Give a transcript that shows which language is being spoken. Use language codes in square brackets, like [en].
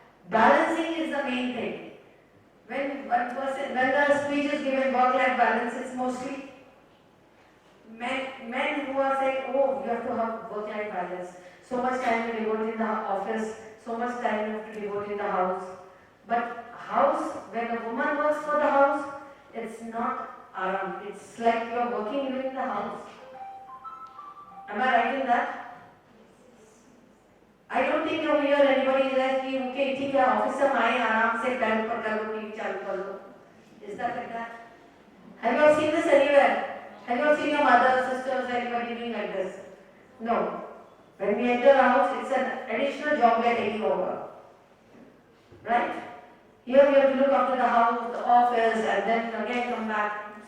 [en] Balancing is the main thing. When the speech is given work-life balance, it's mostly men who are saying, oh, you have to have work-life balance. So much time to devote in the office, so much time you have to devote in the house. But house, when a woman works for the house, it's not It's like you're working even in the house. Am I right in that? I don't think over here anybody is like, okay, [hi] ठीक है, office से आए आराम से बैठ पर कर लो, TV चालू कर लो. [en] Is that like that? Have you all seen this anywhere? Have you all seen your mother, sisters, anybody doing like this? No. When we enter a house, it's an additional job we are taking over. Right? Here we have to look after the house, the office, and then again come back.